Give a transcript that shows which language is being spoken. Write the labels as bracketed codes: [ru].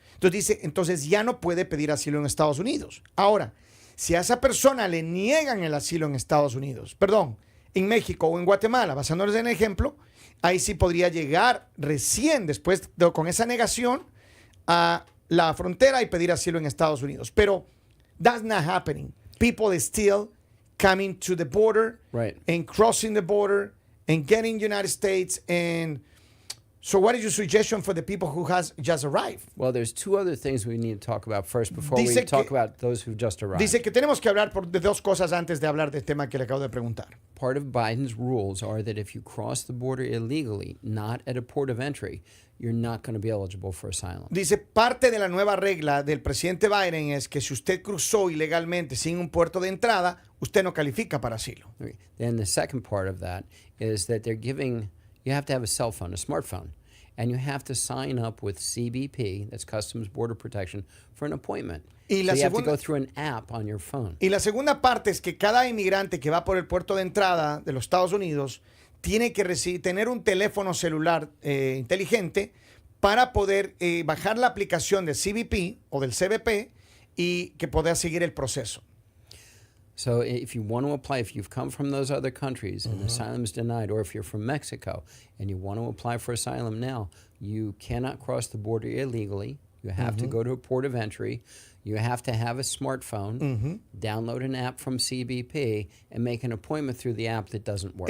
[es] Entonces dice, entonces ya no puede pedir asilo en Estados Unidos. Ahora, si a esa persona le niegan el asilo en Estados Unidos, en México o en Guatemala, basándonos en el ejemplo, ahí sí podría llegar recién después con esa negación a la frontera y pedir asilo en Estados Unidos. [en] Pero that's not happening. People is still coming to the border and crossing the border and getting United States. And so what is your suggestion for the people who has just arrived? Well, there's two other things we need to talk about first before we talk about those who've just arrived. [es] Dice que tenemos que hablar de dos cosas antes de hablar del tema que le acabo de preguntar. [en] Part of Biden's rules are that if you cross the border illegally, not at a port of entry, you're not going to be eligible for asylum. [es] Dice, parte de la nueva regla del presidente Biden es que si usted cruzó ilegalmente sin un puerto de entrada, usted no califica para asilo. [en] Okay. Then the second part of that is that you have to have a cell phone, a smartphone, and you have to sign up with CBP, that's Customs Border Protection, for an appointment. So you have to go through an app on your phone. [es] Y la segunda parte es que cada inmigrante que va por el puerto de entrada de los Estados Unidos tiene que tener un teléfono celular inteligente para poder bajar la aplicación del CBP o del CBP y que pueda seguir el proceso. [en] So if you want to apply, if you've come from those other countries and asylum is denied, or if you're from Mexico and you want to apply for asylum now, you cannot cross the border illegally. You have to go to a port of entry. You have to have a smartphone, download an app from CBP, and make an appointment through the app that doesn't work.